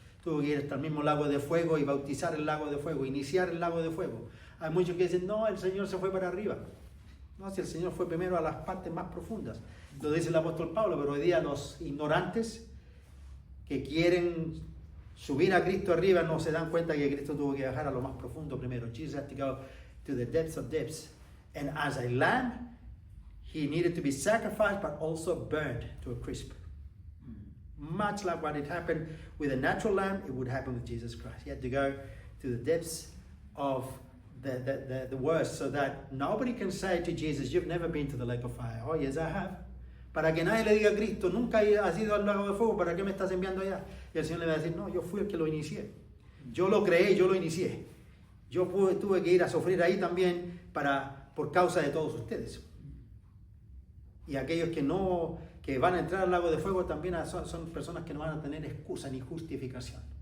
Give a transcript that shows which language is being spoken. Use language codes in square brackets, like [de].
[es] Tuvo que ir hasta el mismo lago de fuego y bautizar el lago de fuego, iniciar el lago de fuego. Hay muchos que dicen, no, el Señor se fue para arriba. No, si el Señor fue primero a las partes más profundas. Lo dice el apóstol Pablo, pero hoy día los ignorantes que quieren subir a Cristo arriba no se dan cuenta que Cristo tuvo que bajar a lo más profundo primero. [en] Jesus had to go to the depths of depths. And as a lamb, he needed to be sacrificed, but also burned to a crisp. Much like what had happened with a natural lamb, it would happen with Jesus Christ. He had to go to the depths of the worst, so that nobody can say to Jesus, you've never been to the lake of fire. Oh, yes, I have. [es] Para que nadie le diga a Cristo, nunca has ido al lago de fuego, ¿para qué me estás enviando allá? Y el Señor le va a decir, no, yo fui el que lo inicié. Yo lo creé, yo lo inicié. Yo tuve que ir a sufrir ahí también por causa de todos ustedes. Y aquellos que van a entrar al lago de fuego también son personas que no van a tener excusa ni justificación.